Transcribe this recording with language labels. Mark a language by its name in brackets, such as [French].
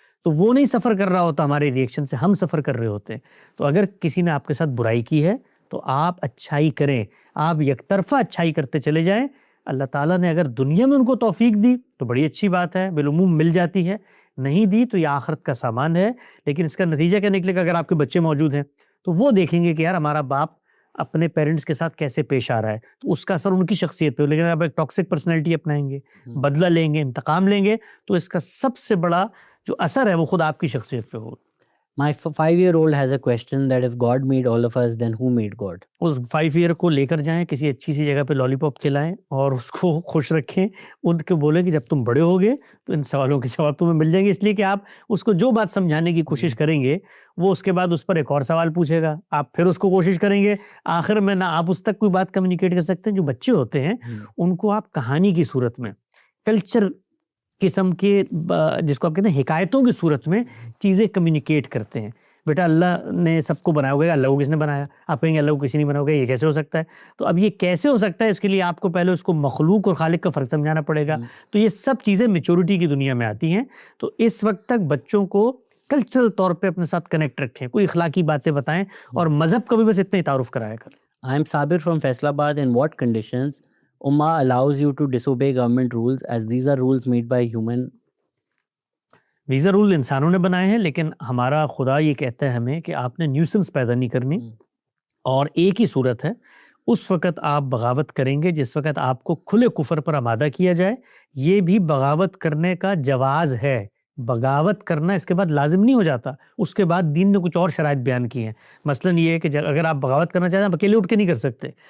[Urdu] تو وہ نہیں سفر کر رہا ہوتا ہمارے ریئیکشن سے، ہم سفر کر رہے ہوتے ہیں۔ تو اگر کسی نے آپ کے ساتھ برائی کی ہے تو آپ اچھائی کریں، آپ یک طرفہ اچھائی کرتے چلے جائیں۔ اللہ تعالیٰ نے اگر دنیا میں ان کو توفیق دی تو بڑی اچھی بات ہے، بالعموم مل جاتی ہے، نہیں دی تو یہ آخرت کا سامان ہے۔ لیکن اس کا نتیجہ کیا نکلے گا؟ اگر آپ کے بچے موجود ہیں تو وہ دیکھیں گے کہ یار ہمارا باپ اپنے پیرنٹس کے ساتھ کیسے پیش آ رہا ہے، تو اس کا اثر ان کی شخصیت پہ۔ لیکن آپ ایک ٹاکسک پرسنالٹی اپنائیں گے، بدلہ لیں گے، انتقام لیں گے، تو اس کا سب سے بڑا جو اثر ہے وہ خود آپ کی شخصیت پہ ہوگا۔ [English] My 5-year-old has a question that if God made all of us, then who made God? [Urdu] اس 5 year کو لے کر جائیں، کسی اچھی سی جگہ پہ لالی پاپ کھلائیں اور اس کو خوش رکھیں، ان کو بولیں کہ جب تم بڑے ہوگے تو ان سوالوں کے جواب تمہیں مل جائیں گے۔ اس لیے کہ آپ اس کو جو بات سمجھانے کی کوشش کریں گے وہ اس کے بعد اس پر ایک اور سوال پوچھے گا، آپ پھر اس کو کوشش کریں گے، آخر میں نہ آپ اس تک کوئی بات کمیونیکیٹ کر سکتے ہیں۔ جو بچے ہوتے ہیں ان کو آپ کہانی کی صورت میں، کلچر قسم کے، جس کو آپ کہتے ہیں حکایتوں کی صورت میں چیزیں کمیونیکیٹ کرتے ہیں۔ بیٹا اللہ نے سب کو بنایا ہوگا، اللہ کو کس نے بنایا؟ آپ کہیں گے اللہ کو کسی نہیں بنا ہوگا، یہ کیسے ہو سکتا ہے؟ تو اب یہ کیسے ہو سکتا ہے، اس کے لیے آپ کو پہلے اس کو مخلوق اور خالق کا فرق سمجھانا پڑے گا۔ تو یہ سب چیزیں میچورٹی کی دنیا میں آتی ہیں۔ تو اس وقت تک بچوں کو کلچرل طور پہ اپنے ساتھ کنیکٹ رکھیں، کوئی اخلاقی باتیں بتائیں، اور مذہب کا بھی بس اتنا ہی تعارف کرایا کریں۔ [English] I am Sabir from Faisalabad. In what conditions Ummah allows you to disobey government rules, as these are rules made by human? [Urdu] Visa role انسانوں نے بنائے ہیں، لیکن ہمارا خدا یہ کہتا ہے ہمیں کہ آپ نے نیوسنس پیدا نہیں کرنی، اور ایک ہی صورت ہے، اس وقت آپ بغاوت کریں گے جس وقت آپ کو کھلے کفر پر آمادہ کیا جائے۔ یہ بھی بغاوت کرنے کا جواز ہے، بغاوت کرنا اس کے بعد لازم نہیں ہو جاتا، اس کے بعد دین نے کچھ اور شرائط بیان کی ہیں۔ مثلاً یہ ہے کہ اگر آپ بغاوت کرنا چاہتے ہیں، آپ اکیلے اٹھ کے نہیں کر سکتے،